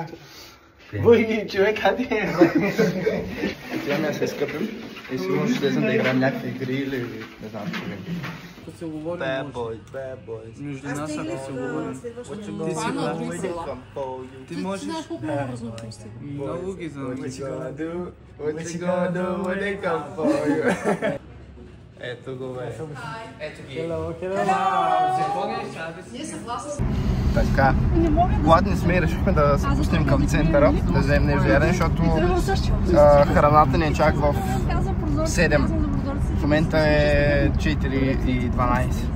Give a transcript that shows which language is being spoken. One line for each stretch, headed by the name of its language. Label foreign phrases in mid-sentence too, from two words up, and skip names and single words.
Bulgarian: Вой, човек, къде е? Отиваме да се изкъпим и сигурно ще слезем да играем някакви игри или не знам какво ми. Ако се говорим,
English: Bad boys.
Bulgarian: между нас, ако се говорим, ти си брат. Ти можеш... Много ги знам.
English: What you gonna do when they come for you?
Bulgarian: Ето го, бе. Ето ги. Така, гладни сме и решихме да се пуснем към центъра, да вземем нещо ядене, защото храната ни е чак в 7. В момента е 4:12.